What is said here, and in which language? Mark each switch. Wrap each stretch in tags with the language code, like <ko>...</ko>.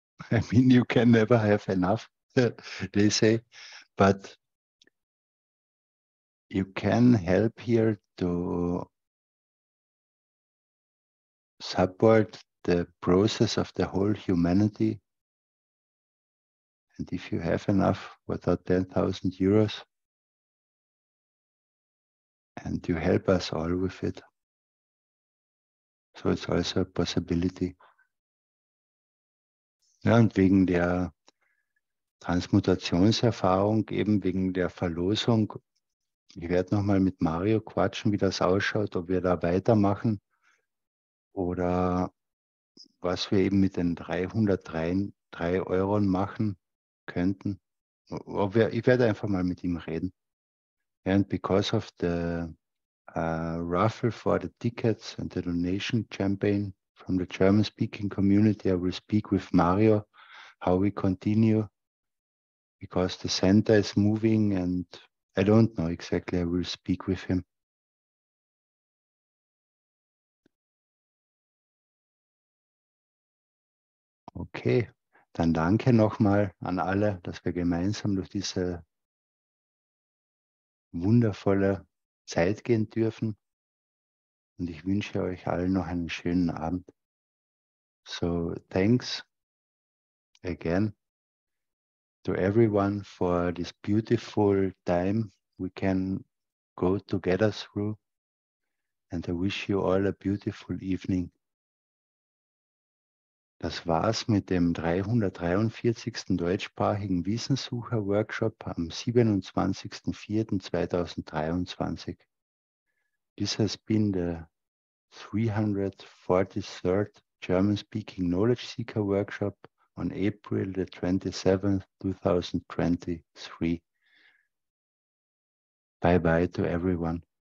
<en>I mean, you can never have enough, they say, but you can help here to support the process of the whole humanity. And if you have enough, without 10,000 €, and you help us all with it. So it's also a possibility.</en> <de>Ja, und wegen der Transmutationserfahrung, eben wegen der Verlosung, ich werde nochmal mit Mario quatschen, wie das ausschaut, ob wir da weitermachen oder was wir eben mit den 303 € machen könnten. Ich werde einfach mal mit ihm reden.</de> <en>And because of the raffle for the tickets and the donation campaign from the German-speaking community, I will speak with Mario how we continue, because the center is moving and I don't know exactly. I will speak with him.</en> <de>Okay, dann danke nochmal an alle, dass wir gemeinsam durch diese wundervolle Zeit gehen dürfen. Und ich wünsche euch allen noch einen schönen Abend.</de> <en>So, thanks again to everyone for this beautiful time we can go together through. And I wish you all a beautiful evening.</en> <de>Das war's mit dem 343. deutschsprachigen Wissenssucher Workshop am 27.04.2023.</de> <en>This has been the 343rd German-speaking knowledge seeker workshop on April the 27th, 2023. Bye-bye to everyone.</en>